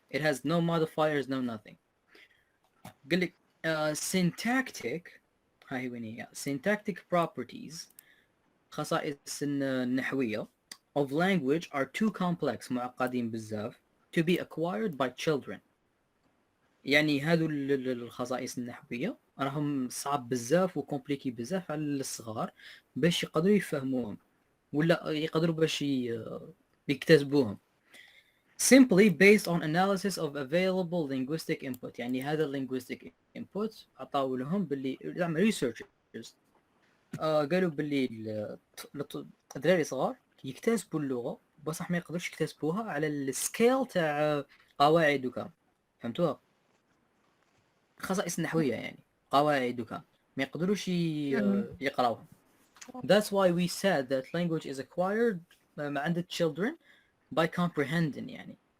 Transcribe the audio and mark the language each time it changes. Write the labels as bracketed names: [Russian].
[English] It has no modifiers, no nothing. Syntactic syntactic properties [Arabic] خصائص النحوية [English] of language are too complex [Arabic] معقدين بزاف [English] to be acquired by children. [Arabic] يعني هذو الخصائص النحوية راهم صعب بزاف وكومبليكي بزاف على الصغار باش يقدروا يفهموهم ولا يقدروا باش يكتسبوهم. [English] Simply based on analysis of available linguistic input. [Arabic] يعني هذا linguistic input عطاو لهم باللي زعما researchers قالوا باللي الدراري صغار يكتسبوا اللغة بصح ما يقدروش يكتسبوها على السكيل تاع قواعد وكا، فهمتوها؟ خصائص نحويه يعني قواعد وكا ما يقدروش يقراوها. [English] That's why we said that language is acquired عند children by comprehending يعني.